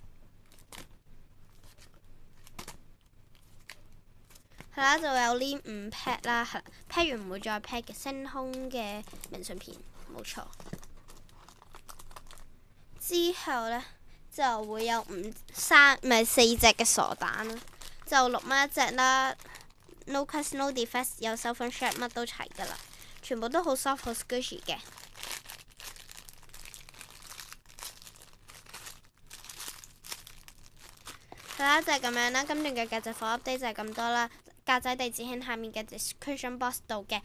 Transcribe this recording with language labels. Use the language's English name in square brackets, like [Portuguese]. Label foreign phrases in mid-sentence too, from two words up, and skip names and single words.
[Cantonese] 係啦，就有呢5 pack 啦，係啦，pack 完唔會再 pack 嘅星空嘅明信片，冇錯。之後呢，就會有4隻嘅傻蛋啦，就6蚊一隻啦 ， [English] no cuts no defects， [Cantonese] 有手粉 shirt 乜都齊㗎啦，全部都好 soft 好 squishy 嘅。係啦，就係咁樣啦。今段嘅格仔貨 update 就係咁多啦。格仔地址喺下面嘅 [English] description box [Cantonese] 度嘅。